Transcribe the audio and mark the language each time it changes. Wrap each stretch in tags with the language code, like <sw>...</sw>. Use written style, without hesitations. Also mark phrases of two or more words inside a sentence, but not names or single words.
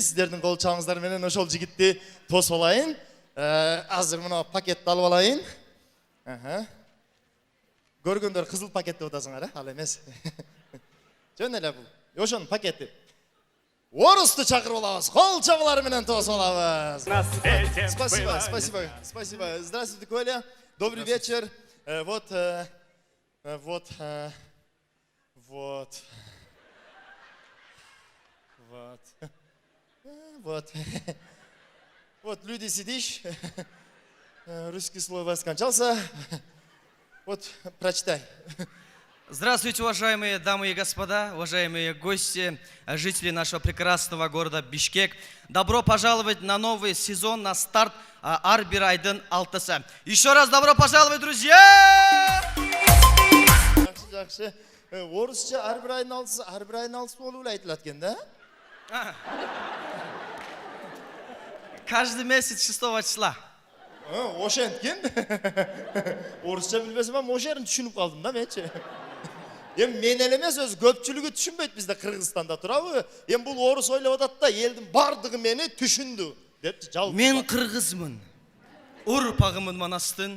<ky>Сиздердин кол чабыңыздар менен ошол жигитти тосуп алайын. Азыр мына пакетти алып алайын. Көргөндөр кызыл пакет деп атасыңар, ал эмес. Жөн эле бул. Ошонун пакети. орысты чакырып алабыз. Кол чабалары менен тосуп алабыз.</ky> <ru>На свете Спасибо, бывает. спасибо, спасибо. Здравствуйте, Коля. Добрый вечер. Вот. Вот люди сидишь. Русский слово скончался. Вот, прочитай. Здравствуйте, уважаемые дамы и господа, уважаемые гости, жители нашего прекрасного города Бишкек. Добро пожаловать на новый сезон, на старт Арбир Айдын Алтысы. Еще раз добро пожаловать, друзья!</ru> <ky>Жақсы. Орысша Арбир Айдын Алтысы болуп эле айтылат экен да? Каждый месяц 6 числа. Ошенткен. Орысша билбесем, ошол жерин түшүнүп калдым да менчи. Мен эле эмес, өз көпчүлүгү түшүнбөйт бизде Кыргызстанда турабы. Бул орус ойлоп атат да, элдин бардыгы мени түшүндү депчи жабып. Мен кыргызмын. Урпагымын Манастын.</ky>